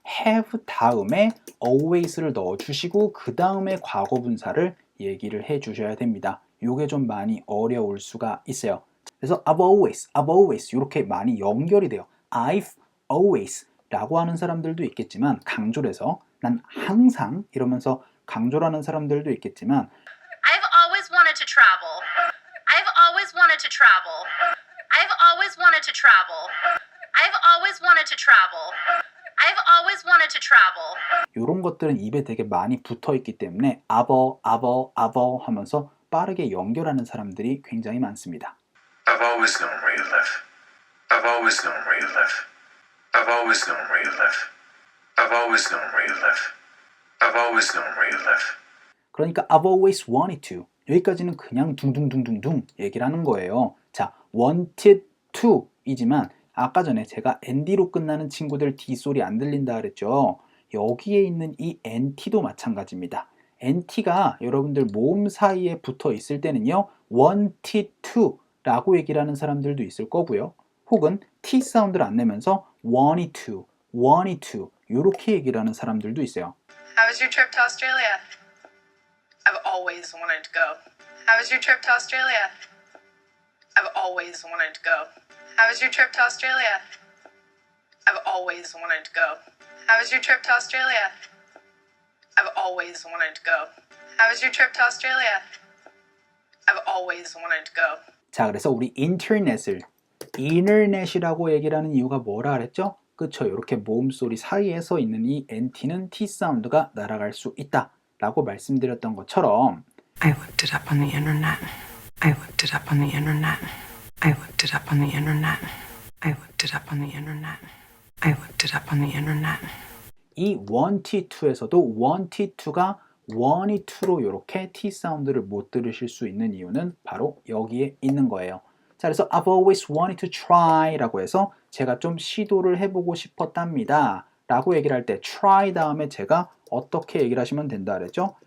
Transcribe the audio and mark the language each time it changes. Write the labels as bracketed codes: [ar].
[ko] have 다음에 always를 넣어주시고 그 다음에 과거분사를 얘기를 해주셔야 됩니다. 요게 좀 많이 어려울 수가 있어요. 그래서 [en] I've always [ko] 이렇게 많이 연결이 돼요. [en] I've always [ko] 라고 하는 사람들도 있겠지만 강조를 해서 난 항상 이러면서 강조를 하는 사람들도 있겠지만 [en] I've always wanted to travel. I've always wanted to travel. I've always wanted to travel. I've always wanted to travel. I've always wanted to travel. [ko] 이런 것들은 입에 되게 많이 붙어 있기 때문에 아버 하면서 빠르게 연결하는 사람들이 굉장히 많습니다. [en] I've always known where you live. I've always known where you live. I've always known where you live. I've always known where you live. I've always known where you live. [ko] 그러니까 [en] I've always wanted to [ko] 여기까지는 그냥 둥둥둥둥둥 얘기를 하는 거예요. 자, wanted to 이지만 아까 전에 제가 nd로 끝나는 친구들 D소리 안 들린다 그랬죠. 여기에 있는 이 nt도 마찬가지입니다. nt가 여러분들 모음 사이에 붙어 있을 때는요 [en] wanted to [ko] 라고 얘기를 하는 사람들도 있을 거고요. 혹은 t 사운드를 안 내면서 [en] wanted to [ko] 이렇게 얘기를 하는 사람들도 있어요. [en] How was your trip to Australia? I've always wanted to go. How was your trip to Australia? I've always wanted to go. How was your trip to Australia? I've always wanted to go. How was your trip to Australia? I've always wanted to go. How was your trip to Australia? I've always wanted to go. [ko] 자, 그래서 우리 인터넷이라고 얘기를 하는 이유가 뭐라 그랬죠? 그쵸, 이렇게 모음 소리 사이에서 있는 이 NT는 T 사운드가 날아갈 수 있다 라고 말씀드렸던 것처럼 [en] I looked it up on the internet. I looked it up on the internet. I looked it up on the internet. I looked it up on the internet. I looked it up on the internet. [ko] 이 [en] wanted to [ko] 에서도 wanted to가 wanted to로 이렇게 T 사운드를 못 들으실 수 있는 이유는 바로 여기에 있는 거예요. 자, 그래서 [en] I've always wanted to try [ko] 라고 해서 제가 좀 시도를 해보고 싶었답니다 라고 얘기를 할 때 try 다음에 제가 어떻게 얘기를 하시면 된다 그랬죠?